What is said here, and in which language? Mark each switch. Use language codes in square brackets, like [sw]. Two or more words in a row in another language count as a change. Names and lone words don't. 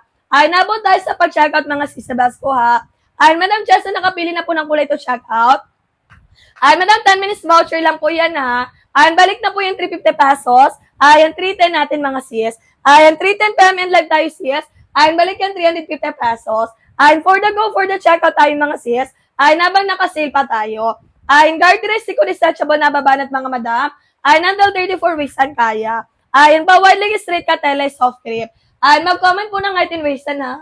[tl] Ayan, nabot tayo sa pag-check out, mga sis sa Basco, ha. Ayan, madam, Chessa, nakapili na po ng kulay [en] to check out. [tl] Ay, madam, [en] 10 minutes voucher [tl] lang po yan, ha. Ayan, balik na po yung 350 pesos. Ayan, 310 natin, mga sis. Ayan, 310 payment live tayo, sis. Ayan, balik yung 350 pesos. Ayan, [en] for the go, for the checkout [tl] tayo, mga sis. Ayan, habang nakasale pa tayo. Ayan, garterized, detachable na babanat, mga madam. Ayan, [en] until 34 weeks [tl] ang kaya. Ayan, bawal lang straight ka tele, [en] soft grip. [tl] Ayan, mag-comment po ng [en] height and waist, [tl] ha.